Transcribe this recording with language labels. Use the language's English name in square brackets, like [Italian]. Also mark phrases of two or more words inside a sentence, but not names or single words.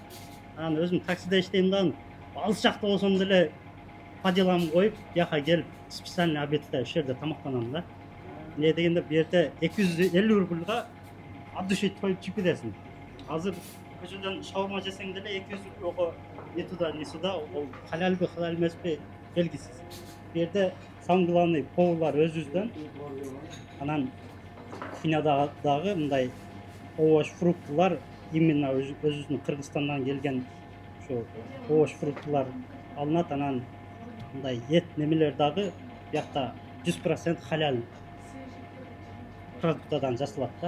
[Kyrgyz] Анан өзүм таксиде иштейм да, алыс жакта болсом деле [Russian] по делам [Kyrgyz] коюп, бияка келип специальный обедте ушул жерде тамактанам да. Эмне дегенде бу жерде 250 рубльга [Russian] от души [Kyrgyz] тоюп чыгып кетесиң. Азыр көчөдөн шаурма жесең деле 200 рубльга [Russian] не туда не сюда [Kazakh] ол халал бе халал емес пе белгісіз. [Kyrgyz] Bu yerде [Russian] самый главный [Kyrgyz] поварлар өзүбүздөн анан кухнядагы мындай овощ фруктылар именно өзүбүздүн Кыргызстандан келген ошо овощ фруктылар алынат, анан мындай эт немелер дагы биякта 100% халал продуктадан жасалат да.